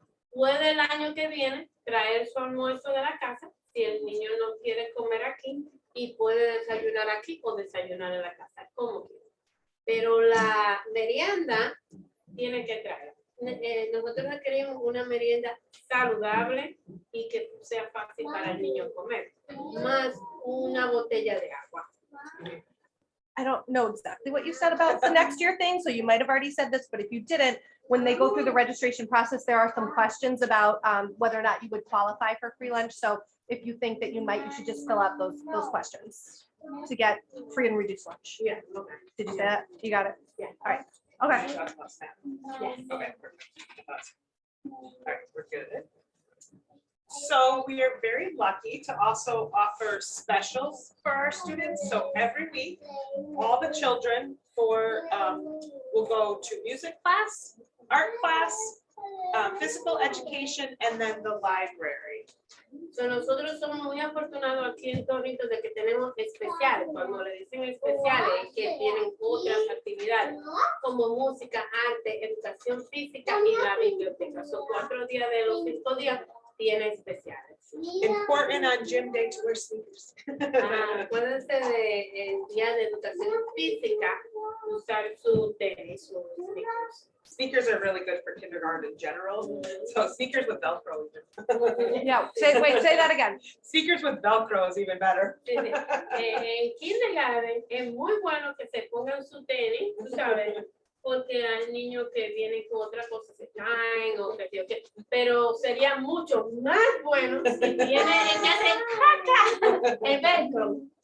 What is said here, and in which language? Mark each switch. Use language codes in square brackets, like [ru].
[es] Puede el año que viene traer su almuerzo de la casa si el niño no quiere comer aquí y puede desayunar aquí o desayunar en la casa, como quiera. Pero la merienda tiene que traer. Nosotros requerimos una merienda saludable y que sea fácil para el niño comer, más una botella de agua. [en] I don't know exactly what you said about the next year thing, so you might have already said this, but if you didn't, when they go through the registration process, there are some questions about whether or not you would qualify for free lunch. So if you think that you might, you should just fill out those questions to get free and reduced lunch. Yeah, okay. Did you say that? You got it? Yeah. All right. Okay. Yes. Okay, perfect. All right, we're good. So we are very lucky to also offer specials for our students. So every week, all the children will go to music class, art class, physical education, and then the library. [es] So nosotros somos muy afortunados aquí en Torrington de que tenemos especiales. Cuando le dicen especiales, que tienen otras actividades como música, arte, educación física y la biblioteca. Son 4 días de los 5 días tiene especiales. [en] Important on gym day to wear sneakers. [es] Acuérdense del día de educación física, usar su tenis, sus sneakers. [en] Sneakers are really good for kindergarten in general. So sneakers with Velcro. Yeah, say that again. Sneakers with Velcro is even better. [es] En kindergarten es muy bueno que se pongan su tenis, tú sabes, porque hay niños que vienen con otra cosa, se caen o que pero sería mucho más bueno si vienen en hacer caca el velcro.